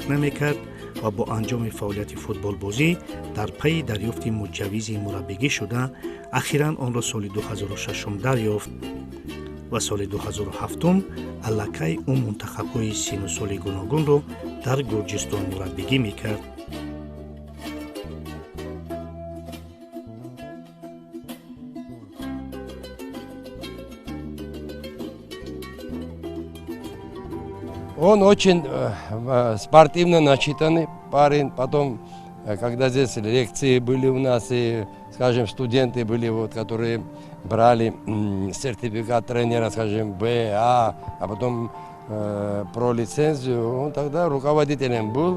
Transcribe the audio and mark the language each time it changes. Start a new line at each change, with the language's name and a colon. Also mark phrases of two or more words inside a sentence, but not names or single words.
Tajik: намекард ва бо анҷоми фаъолияти футболбозӣ дар пайи дарёфти муҷаввизи мураббигӣ шуда ахиран онро соли 2006 дарёфт ва соли 2007 аллакай ӯ мунтахабҳои сину соли гуногунро дар Гурҷистон мураббигӣ мекард.
Russian: Он очень спортивно начитанный парень. Потом, когда здесь лекции были у нас, и, скажем, студенты были, вот, которые брали сертификат тренера, скажем, Б, А потом про лицензию, он тогда руководителем был.